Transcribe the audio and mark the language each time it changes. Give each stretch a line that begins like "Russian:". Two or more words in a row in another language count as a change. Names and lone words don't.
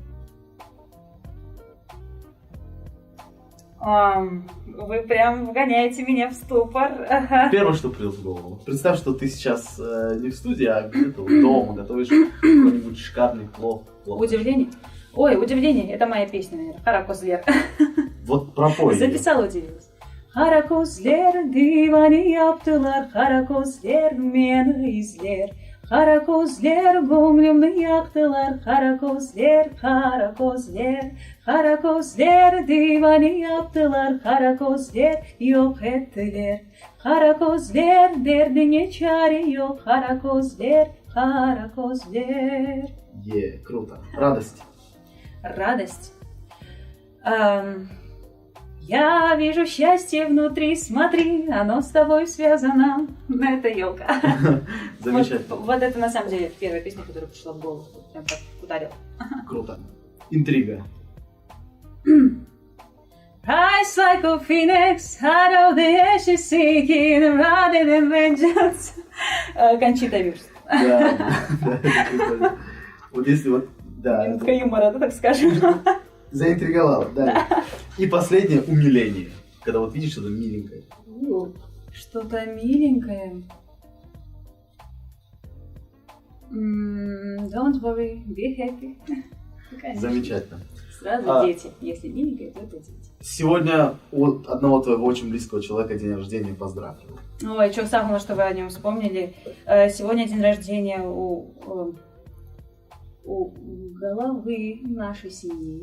Russian: Вы прям вгоняете меня в ступор. Первое, что придет в голову. Представь, что ты сейчас не в студии, а где-то дома готовишь какой-нибудь шикарный плов. Удивление? Ой, удивление, это моя песня, наверное. Харакозлер. Вот пропой её. Записала, удивилась.
Turkish: Харакозлер, divani yaptılar, Харакозлер, meni izler. Харакозлер, gönlümü yaktılar, Харакозлер, Харакозлер. Харакозлер, divani yaptılar, Харакозлер, yok ettiler. Харакозлер, derdine çare yok, Харакозлер, Харакозлер.
Russian: Круто. Радость. Радость. Я вижу счастье внутри, смотри, оно с тобой связано. Это елка. Замечательно. Вот это на самом деле первая песня, которая пришла в голову. Прям так ударила. Круто. Интрига.
English: Rise like a phoenix, out of the ashes seeking rather than vengeance.
Russian: Кончита Вюрст. Да. Прикольно. Вот если вот, да. Минутка юмора, да, так скажем. Заинтриговала, да. И последнее, умиление. Когда вот видишь что-то миленькое. Что-то миленькое.
English: Don't worry, be happy.
Russian: Конечно. Замечательно. Сразу дети. Если миленькое, то это дети. Сегодня у одного твоего очень близкого человека день рождения, поздравлю. Ой, что самого, что вы о нем вспомнили. Сегодня день рождения у головы нашей семьи.